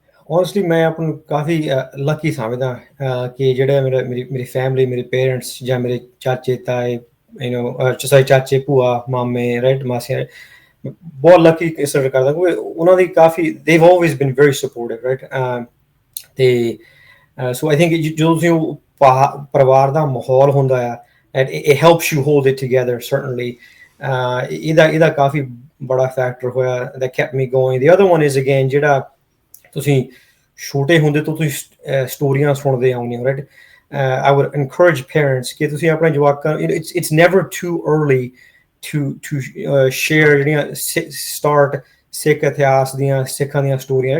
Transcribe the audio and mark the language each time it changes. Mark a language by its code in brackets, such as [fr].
[pa] Honestly ਮੈਂ ਆਪ ਨੂੰ ਕਾਫੀ ਲੱਕੀ ਸਮਝਦਾ ਕਿ ਜਿਹੜਾ ਮੇਰੀ ਫੈਮਿਲੀ, ਮੇਰੇ ਪੇਰੈਂਟਸ ਜਾਂ ਮੇਰੇ ਚਾਚੇ ਤਾਏ, ਚਾਚੇ ਭੂਆ ਮਾਮੇ, ਰਾਈਟ, ਮਾਸੀਆਂ, ਬਹੁਤ ਲੱਕੀ ਕੰਸੀਡਰ ਕਰਦਾ ਕਿਉਂਕਿ ਉਹਨਾਂ ਦੀ ਕਾਫੀ [en] they've always been very supportive, right? [pa] ਤੇ ਸੋ [en] I think [pa] ਜਦੋਂ ਤੁਸੀਂ ਉਹ ਪਰਿਵਾਰ ਦਾ ਮਾਹੌਲ ਹੁੰਦਾ ਆ, [en] it helps you hold it together, certainly. [pa] ਇਹਦਾ ਕਾਫੀ ਬੜਾ ਫੈਕਟਰ ਹੋਇਆ [en] that kept me going. The other one is again [pa] ਜਿਹੜਾ ਤੁਸੀਂ ਛੋਟੇ ਹੁੰਦੇ ਤੋਂ ਤੁਸੀਂ ਸਟੋਰੀਆਂ ਸੁਣਦੇ ਆਉਂਦੇ ਹੋ, right? [en] I would encourage parents [pa] ਕਿ ਤੁਸੀਂ ਆਪਣੇ ਜਵਾਕਾਂ ਨੂੰ, [en] it's never too early to share [pa] ਜਿਹੜੀਆਂ start ਸਿੱਖ ਇਤਿਹਾਸ ਦੀਆਂ, ਸਿੱਖਾਂ ਦੀਆਂ ਸਟੋਰੀਆਂ।